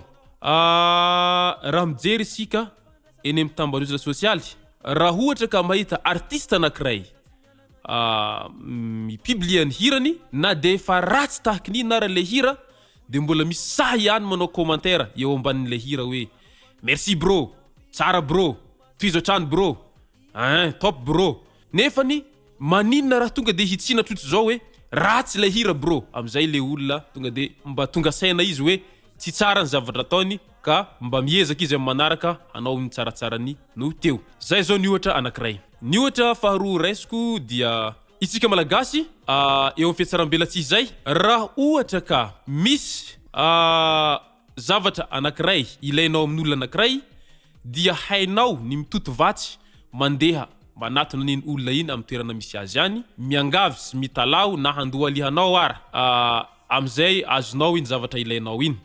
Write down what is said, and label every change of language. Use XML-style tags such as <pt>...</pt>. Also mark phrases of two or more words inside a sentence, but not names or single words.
<mg>Raha mijery isika eny amin'ny tambazotra sosialy, raha ohatra ka mahita artiste anankiray mipiblia ny hirany na de fa ratsy tahaka ny anarale hira de mbola misy sahy ihany manao commentaire eo ambanin'le hira hoe merci bro, tsara bro, toizo trano bro, top bro. Nefany maninona raha tonga de hitsina trotro zao hoe ratsy le hira bro, amizay le olona tonga de mba tonga saina izy hoe tsy tsara ny zavatra ataony ka mba miezaka izy amin'ny manaraka anao ny tsaratsarany no teo. Zay zao ny ohatra anankiray. Ny ohatra faharoa raisiko dia itsika malagasy eo amin'ny fiatsaram-belatsihy zay, raha ohatra ka misy zavatra anankiray ilainao amin'olona anankiray dia hainao ny mitoto vatsy mandeha manatona an'iny olona iny amin'ny toerana misy azy any, miangavy sy mitalao na handoa alihanao ara amizay azonao iny zavatra ilainao iny.</mg>